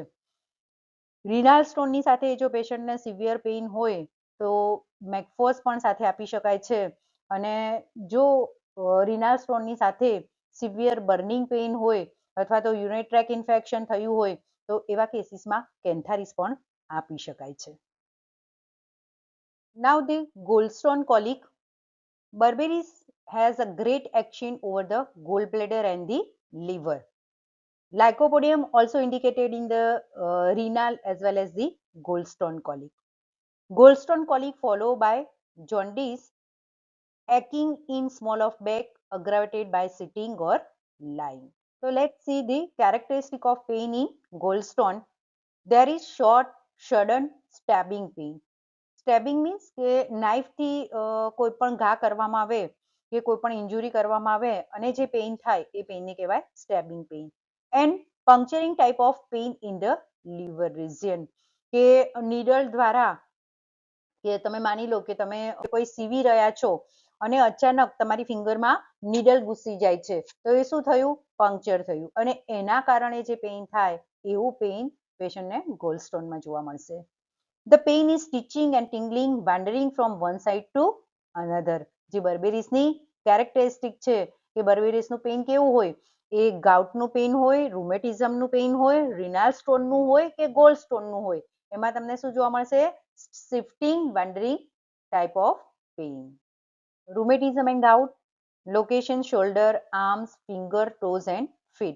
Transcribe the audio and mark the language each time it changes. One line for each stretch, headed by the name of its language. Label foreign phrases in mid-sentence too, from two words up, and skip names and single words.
Gujarati: રિનાલ સ્ટોનની સાથે જો પેશન્ટને
English: severe pain
Gujarati: હોય તો મેકફોસ પણ સાથે આપી શકાય છે. અને જો રિનાલ સ્ટોનની સાથે
English: severe burning pain
Gujarati: હોય અથવા તો
English: urinary tract infection
Gujarati: થયું હોય તો એવા કેસીસમાં કેન્થારિસ પણ આપી શકાય છે.
English: Now the gallstone colic. Berberis has a great action over the gallbladder and the liver. Lycopodium also indicated in the renal as well as the gallstone colic. Gallstone colic followed by jaundice, aching in small of back, aggravated by sitting or lying. So let's see the characteristic of pain in gallstone. There is short, sudden stabbing pain. Stabbing means
Gujarati: કે નાઇફથી કોઈ પણ ઘા કરવામાં આવે કે કોઈ પણ ઇન્જુરી કરવામાં આવે અને જે પેઇન થાય એ પેઇનને કહેવાય
English: stabbing pain. and puncturing type of pain in the liver region,
Gujarati: કે નીડલ દ્વારા, કે તમે માની લો કે તમે કોઈ સીવી રહ્યા છો અને અચાનક તમારી ફિંગરમાં નીડલ ઘૂસી જાય છે તો એ શું થયું? પંક્ચર થયું અને એના કારણે જે પેઇન થાય એવું પેઇન પેશન્ટને ગોલસ્ટોનમાં જોવા મળશે.
English: The pain is stitching and tingling, wandering from one side to another.
Gujarati: જે બર્બેરિસની કેરેક્ટરિસ્ટિક છે કે બર્બેરિસનું પેઇન કેવું હોય? એ ગાઉટનું પેઇન હોય, રૂમેટિઝમનું પેઇન હોય, રિનાલ સ્ટોનનું હોય કે ગોલ સ્ટોનનું હોય, એમાં તમને શું જોવા મળશે?
English: shifting, wandering type of pain. rheumatism and gout, location shoulder, arms, finger, toes and feet.